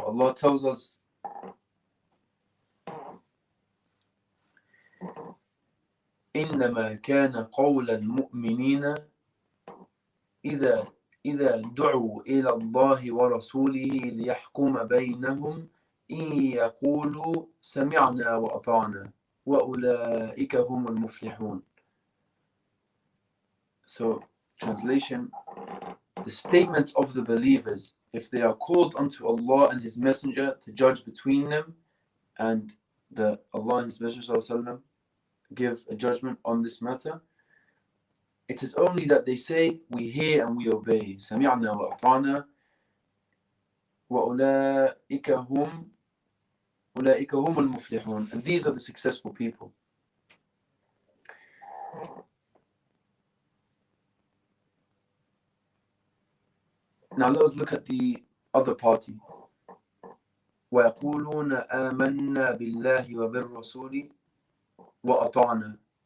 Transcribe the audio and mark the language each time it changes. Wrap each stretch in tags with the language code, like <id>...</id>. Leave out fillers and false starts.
<en>Allah tells us,</en> <ar>إنما كان قول المؤمنين إذا دعوا إلى الله ورسوله ليحكم بينهم إن يقولوا سمعنا وأطعنا وأولئك هم المفلحون.</ar> <en>So, translation, the statement of the believers, if they are called unto Allah and His Messenger to judge between them, and Allah and His Messenger ﷺ give a judgment on this matter, it is only that they say, we hear and we obey.</en> <ar>سمعنا وأطعنا وأولئك هم المفلحون.</ar> <en>And these are the successful people. Now let us look at the other party.</en> <ar>وَيَقُولُونَ آمَنَّا بِاللَّهِ وَبِالرَّسُولِ وَأَطَعْنَا.</ar>